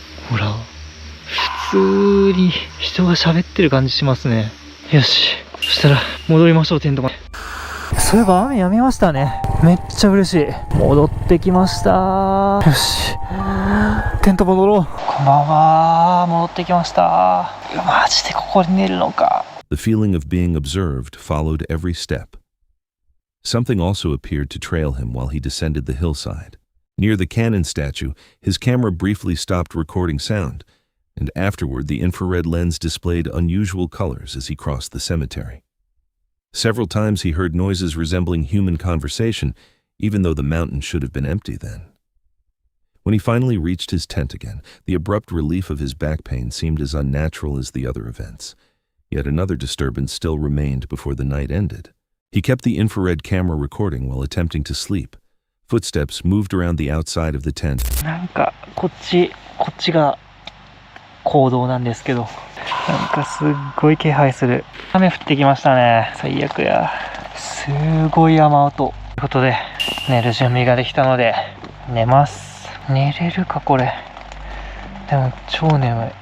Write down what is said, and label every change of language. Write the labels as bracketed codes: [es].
[ja] ほら。普通に人が喋ってる感じしますね。よし。そしたら戻りましょう、テントまで。そういえば雨やみましたね。めっちゃ嬉しい。戻ってきました。よし。テント戻ろう。こんばんは。戻ってきました。マジでここに寝るのか。 [en] The feeling of being observed followed every step. Something also appeared to trail him while he descended the hillside. Near the cannon statue, his camera briefly stopped recording sound, and afterward the infrared lens displayed unusual colors as he crossed the cemetery. Several times he heard noises resembling human conversation, even though the mountain should have been empty then. When he finally reached his tent again, the abrupt relief of his back pain seemed as unnatural as the other events. Yet another disturbance still remained before the night ended. He kept the infrared camera recording while attempting to sleep. Footsteps moved around the outside of the tent. [ja] なんかこっちが行動なんですけど、なんかすっごい気配する。雨降ってきましたね。最悪や。すごい雨音。ということで、寝る準備ができたので、寝ます。寝れるかこれ。でも超眠い。